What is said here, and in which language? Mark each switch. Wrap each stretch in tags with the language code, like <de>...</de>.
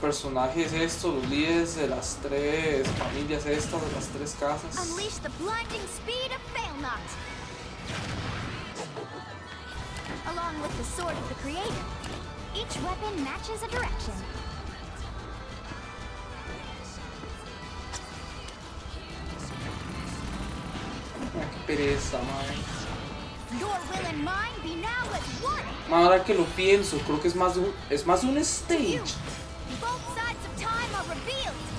<es>personajes estos, los líderes de las tres familias estas, de las tres casas.</es> <en>Unleash the blinding speed of Failnaught. Along with the sword of the creator, each weapon matches a direction.</en> <es>Ah, qué pereza, madre.</es> <en>Your will and mine be now as one.</en> <es>Ahora que lo pienso, creo que es más de un</es> <en>You. stage. Both sides of time are revealed.</en>